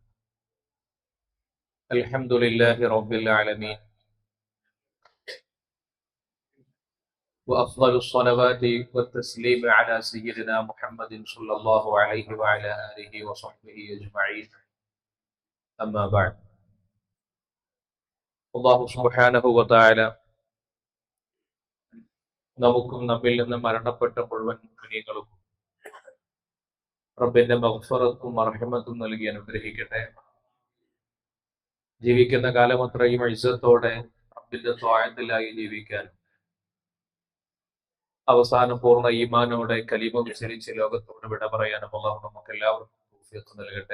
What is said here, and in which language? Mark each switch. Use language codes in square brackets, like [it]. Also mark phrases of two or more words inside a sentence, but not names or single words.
[ar] الحمد لله رب العالمين، وأفضل الصلوات والتسليم على سيدنا محمد صلى الله عليه وعلى آله وصحبه أجمعين. أما بعد. [ml] അല്ലാഹു [ar] سبحانه وتعالى [ml] നമുക്കും നമ്മിൽ നിന്ന് മരണപ്പെട്ട മുഴുവൻ മുഅ്മിനീങ്ങളും റബ്ബിന്റെ മഗ്ഫിറത്തും മർഹമത്തും നൽകി അനുഗ്രഹിക്കട്ടെ. ജീവിക്കുന്ന കാലമത്രയും ഇസ്സത്തോടെ റബ്ബിന്റെ ത്വാഅത്തിലായി ജീവിക്കാൻ, അവസാനം പൂർണ്ണ ഈമാനോടെ കലിമ ഉച്ചരിച്ച് ലോകത്തോട് വിട പറയാനും അല്ലാഹു നമുക്ക് എല്ലാവർക്കും തൗഫീഖ് നൽകട്ടെ.